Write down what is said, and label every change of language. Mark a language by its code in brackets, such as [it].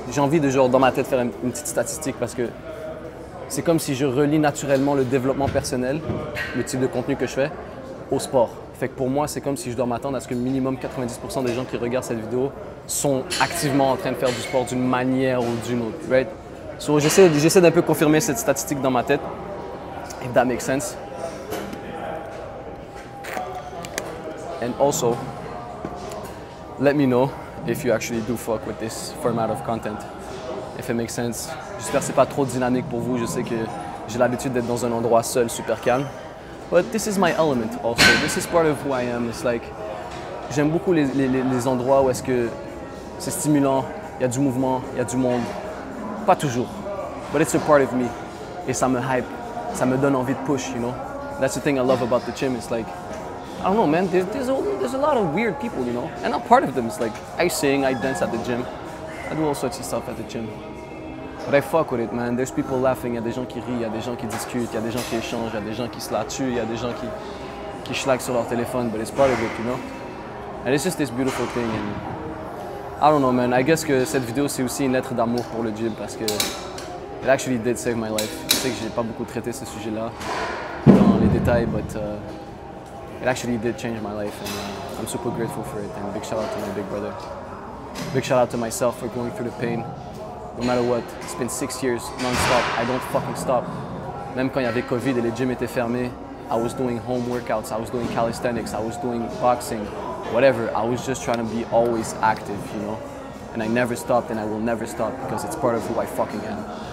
[fr] J'ai envie de, genre, dans ma tête, faire une petite statistique parce que c'est comme si je relie naturellement le développement personnel, le type de contenu que je fais, au sport. Fait que pour moi, c'est comme si je dois m'attendre à ce que minimum 90% des gens qui regardent cette vidéo sont activement en train de faire du sport d'une manière ou d'une autre, right? So, j'essaie d'un peu confirmer cette statistique dans ma tête, [en] if that makes sense. And also, let me know if you actually do fuck with this format of content, if it makes sense. [fr] J'espère que c'est pas trop dynamique pour vous. Je sais que j'ai l'habitude d'être dans un endroit seul, super calme. [en] But this is my element also. This is part of who I am. It's like, [fr] j'aime beaucoup les endroits où est-ce que c'est stimulant, il y a du mouvement, il y a du monde. Pas toujours, [en] but it's a part of me. [fr] Et ça me hype, ça me donne envie de push, [en] you know. That's the thing I love about the gym. It's like, I don't know, man, there's a lot of weird people, you know. And I'm part of them. It's like, I sing, I dance at the gym. I do all sorts of stuff at the gym. But I fuck with it, man. There's people laughing, [fr] il y a des gens qui rient, il y a des gens qui discutent, il y a des gens qui échangent, il y a des gens qui se la tuent, il y a des gens qui schlaguent sur leur téléphone, [en] but it's part of it, you know. And it's just this beautiful thing. And I don't know, man. I guess [fr] que cette vidéo, c'est aussi une lettre d'amour pour le gym parce que [en] it actually did save my life. [fr] Je sais que j'ai pas beaucoup traité ce sujet-là dans les détails, [en] but it actually did change my life, and I'm super grateful for it. And big shout out to my big brother. Big shout out to myself for going through the pain. No matter what, it's been 6 years non-stop. I don't fucking stop. [fr] Même quand il y avait Covid et les gyms étaient fermés, [en] I was doing home workouts, I was doing calisthenics, I was doing boxing, whatever. I was just trying to be always active, you know. And I never stopped, and I will never stop because it's part of who I fucking am.